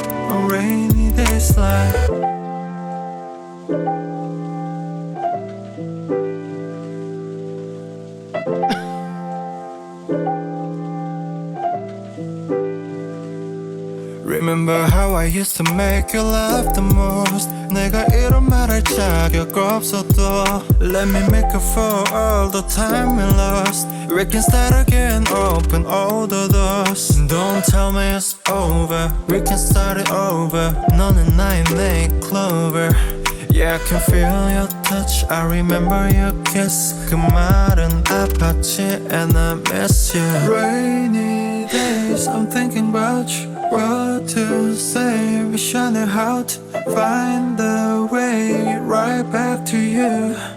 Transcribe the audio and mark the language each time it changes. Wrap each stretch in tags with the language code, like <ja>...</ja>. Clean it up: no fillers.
<en>On rainy days like Remember how I used to make you laugh the most.</en> <ko>내가 이런 말 할 자격 없어도</ko> <en>Let me make up for all the time we lost. We can start again, open all the doors. Don't tell me it's over, we can start it over.</en> <ko>너는 나의 내 clover.</ko> <en>Yeah, I can feel your touch, I remember your kiss.</en> <ko>그 말은 아팠지</ko> <en>and I miss you. Rainy days, I'm thinking about you. What to say, wish I knew how to find the way right back to you.</en>